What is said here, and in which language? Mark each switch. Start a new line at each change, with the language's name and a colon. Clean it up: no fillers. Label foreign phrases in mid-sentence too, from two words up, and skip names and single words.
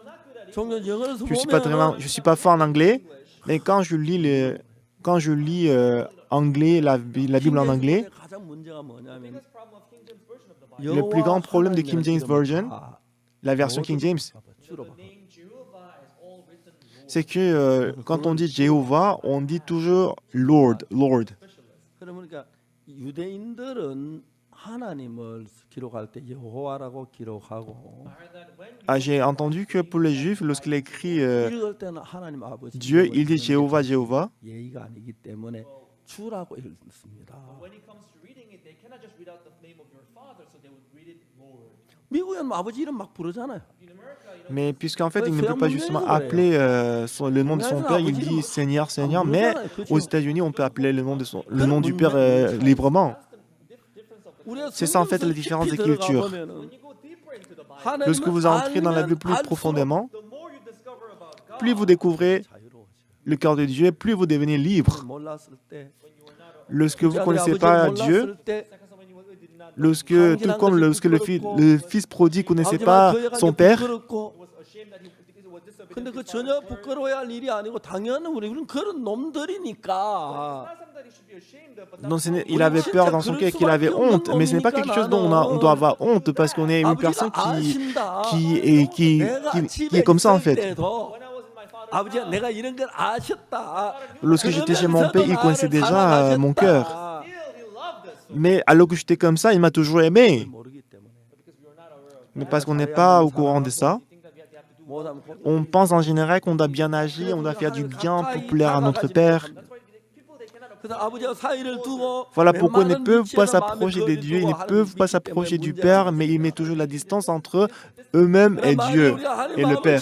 French: Je suis pas fort en anglais, mais quand je lis anglais, la Bible en anglais, le plus grand problème de King James Version, la version King James, c'est que quand on dit Jéhovah, on dit toujours
English: Lord, Lord.
Korean: 그러니까 유대인들은 하나님을 기록할 때 여호와라고 기록하고
French: J'ai entendu que pour les Juifs, lorsqu'il écrit
Korean: 읽을 때는 하나님 아버지
French: Dieu, il dit Jéhovah, Jéhovah.
Korean: 예의가 아니기 때문에 주라고 읽습니다. 미국은 아버지 이름 막 부르잖아요.
French: Mais puisqu'en fait, il ne peut pas justement appeler le nom de son père, il dit Seigneur, Seigneur. Mais aux États-Unis, on peut appeler le nom du père librement. C'est ça en fait la différence des cultures. Lorsque vous entrez dans la Bible plus profondément, plus vous découvrez le cœur de Dieu, plus vous devenez libre. Lorsque vous ne connaissez pas Dieu, tout comme lorsque le fils prodigue ne connaissait pas son père,
Korean: 근데 그 전혀 부끄러워야 할 일이 아니고 당연히 우리는 그런 놈들이니까.
French: Donc, il avait peur dans son cœur qu'il avait honte, mais ce n'est pas quelque chose dont on doit avoir honte parce qu'on est une personne qui est comme ça en fait.
Korean: 아버지가 내가 이런 걸 아셨다.
French: Lorsque j'étais chez mon père, il connaissait déjà mon cœur. Mais alors que j'étais comme ça, il m'a toujours aimé.
Korean: 모르기 때문에.
French: Mais parce qu'on n'est pas au courant de ça, on pense en général qu'on doit bien agir, on doit faire du bien pour plaire à notre Père. Voilà pourquoi ils ne peuvent pas s'approcher de Dieu, ils ne peuvent pas s'approcher du Père, mais ils mettent toujours la distance entre eux-mêmes et Dieu et le Père.